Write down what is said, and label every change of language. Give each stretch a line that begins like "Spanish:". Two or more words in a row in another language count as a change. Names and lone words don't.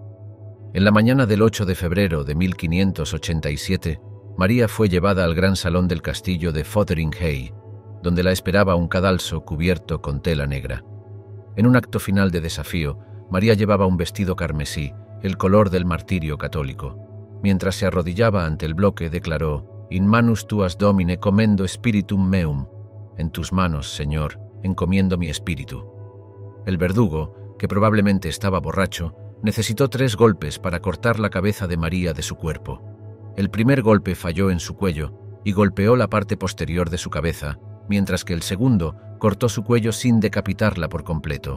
Spanish: En la mañana del 8 de febrero de 1587, María fue llevada al gran salón del castillo de Fotheringhay, donde la esperaba un cadalso cubierto con tela negra. En un acto final de desafío, María llevaba un vestido carmesí, el color del martirio católico. Mientras se arrodillaba ante el bloque, declaró:
Latin: In manus tuas, Domine, commendo spiritum meum.
Spanish: En tus manos, Señor, encomiendo mi espíritu. El verdugo, que probablemente estaba borracho, necesitó 3 golpes para cortar la cabeza de María de su cuerpo. El primer golpe falló en su cuello y golpeó la parte posterior de su cabeza, mientras que el segundo cortó su cuello sin decapitarla por completo.